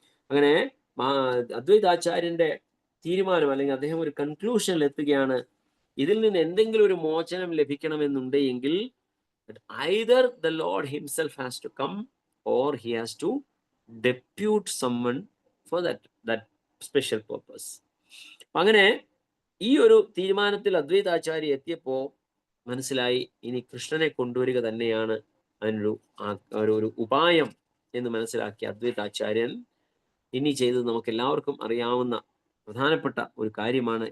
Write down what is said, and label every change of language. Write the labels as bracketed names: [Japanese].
[Malayalam] അങ്ങനെ അദ്വൈതാചാര്യന്റെ തീരുമാനം, അല്ലെങ്കിൽ അദ്ദേഹം ഒരു കൺക്ലൂഷനിൽ എത്തുകയാണ്. ഇതിൽ നിന്ന് എന്തെങ്കിലും ഒരു മോചനം ലഭിക്കണമെന്നുണ്ടെങ്കിൽ [English] either the Lord himself has to come or he has to depute someone for that special purpose. [Malayalam] അങ്ങനെ ഈ ഒരു തീരുമാനത്തിൽ അദ്വൈതാചാര്യ എത്തിയപ്പോ മനസ്സിലായി, ഇനി കൃഷ്ണനെ കൊണ്ടുവരിക തന്നെയാണ് ഒരു ഉപായം എന്ന് മനസ്സിലാക്കിയ അദ്വൈതാചാര്യൻ ഇനി ചെയ്തത് നമുക്ക് എല്ലാവർക്കും അറിയാവുന്ന പ്രധാനപ്പെട്ട ഒരു കാര്യമാണ്.